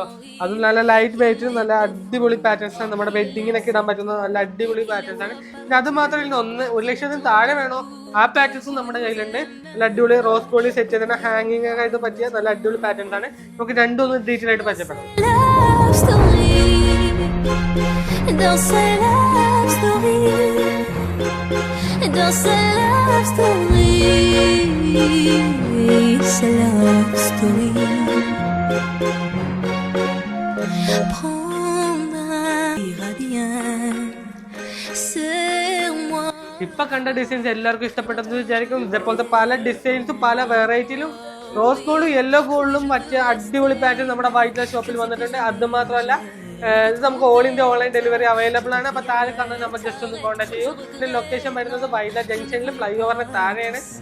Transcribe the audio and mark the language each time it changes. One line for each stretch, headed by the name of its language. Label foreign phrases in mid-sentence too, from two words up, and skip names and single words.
Malayalam: അതും നല്ല
English: light weight,
Malayalam: നല്ല അടിപൊളി പാറ്റേൺസ് ആണ്. നമ്മുടെ വെഡിങ്ങിനൊക്കെ ഇടാൻ പറ്റുന്ന നല്ല അടിപൊളി പാറ്റേൺസ് ആണ്. പിന്നെ അത് മാത്രമല്ല, 1 ലക്ഷത്തിന് താഴെ വേണോ ആ പാറ്റേൺസും നമ്മുടെ കയ്യിലുണ്ട്. നല്ല അടിപൊളി
English: rose gold set
Malayalam: ചെയ്തതിന് ഹാങ്ങിങ് ഒക്കെ ആയിട്ട് പറ്റിയ നല്ല അടിപൊളി പാറ്റേൺസ് ആണ്. നമുക്ക് രണ്ടും ഒന്ന് ഡീറ്റെയിൽ ആയിട്ട് പരിചയപ്പെടാം.
French: C'est
English: love story.
French: Prendra bien sur moi.
Malayalam: ഇപ്പൊ കണ്ട ഡിസൈൻസ് എല്ലാവർക്കും ഇഷ്ടപ്പെട്ടെന്ന് വിചാരിക്കും. ഇതേപോലത്തെ പല ഡിസൈൻസും പല വെറൈറ്റിയിലും
English: rose gold yellow gold
Malayalam: മറ്റേ അടിപൊളി പാറ്റേൺ നമ്മുടെ
English: white shop
Malayalam: വന്നിട്ടുണ്ട്. അത് മാത്രമല്ല, ഇത് നമുക്ക്
English: all India online delivery available
Malayalam: ആണ്. അപ്പൊ താഴെ കാണാൻ നമ്മൾ ജസ്റ്റ് ഒന്ന് കോൺടാക്ട് ചെയ്യൂ. പിന്നെ ലൊക്കേഷൻ വരുന്നത് വൈല ജംഗ്ഷനിൽ
English: fly over
Malayalam: താഴെയാണ്.